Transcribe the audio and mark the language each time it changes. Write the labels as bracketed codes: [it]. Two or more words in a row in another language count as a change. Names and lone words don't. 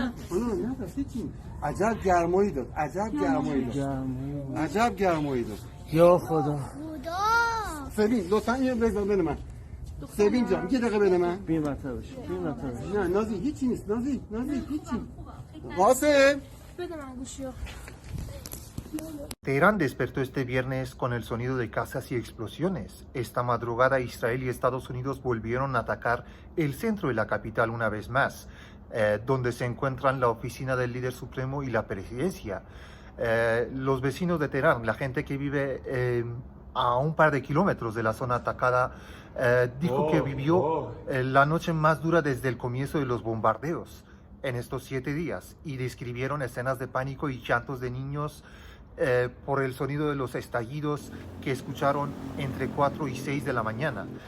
[fa] نترسید چی؟ عجب گرمایی داد. عجب گرمایی داد. یا خدا. سبین لطفا اینو بذار بین من. سبین جان یه دقیقه بین من. بی مطلبش. نه نازی هیچی نیست. نازی هیچی. قاسم بده من گوشیو. [es] Teherán despertó este viernes con el sonido de casas y explosiones. Esta madrugada Israel y Estados Unidos volvieron a atacar el centro de la capital una vez más, donde se encuentran la oficina del líder supremo y la presidencia. Los vecinos de Teherán, la gente que vive a un par de kilómetros de la zona atacada, dijo que vivió la noche más dura desde el comienzo de los bombardeos en estos 7 días y describieron escenas de pánico y llantos de niños por el sonido de los estallidos que escucharon entre 4 y 6 de la mañana.